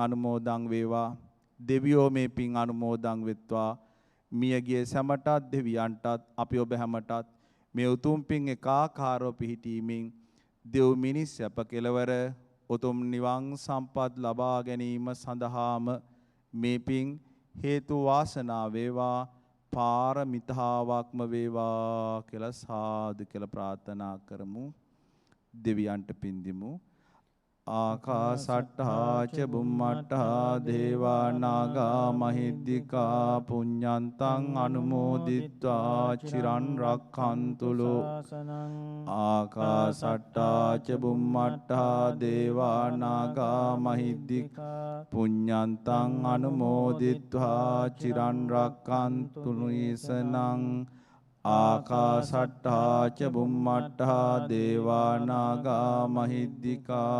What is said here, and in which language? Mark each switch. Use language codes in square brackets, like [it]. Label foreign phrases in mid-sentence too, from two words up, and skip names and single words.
[si] අනුමෝදන් වේවා දෙවියෝ මේ පින් අනුමෝදන් වෙත්වා මියගිය සැමටත් දෙවියන්ටත් අපි ඔබ හැමටත් මේ උතුම් පින් එකාකාරව පිහිටීමෙන් දෙව් මිනිස් අප කෙලවර උතුම් නිවන් සම්පත් ලබා ගැනීම සඳහාම මේ පින් හේතු වාසනා වේවා පාරමිතාවක්ම වේවා කියලා සාදු කියලා ප්‍රාර්ථනා කරමු දෙවියන්ට පින් දෙමු [pi] ආකාසට්ඨා ච බුම්මට්ඨා දේවා නාග මහිද්దికා පුඤ්ඤන්තං අනුමෝදිත්වා චිරන් රක්ඛන්තු ලෝ ආකාසට්ඨා ච බුම්මට්ඨා දේවා නාග මහිද්దికා පුඤ්ඤන්තං අනුමෝදිත්වා චිරන් රක්ඛන්තු නිසනං ආකාසට්ඨා ච බුම්මට්ඨා දේවා නාග මහිද්దికා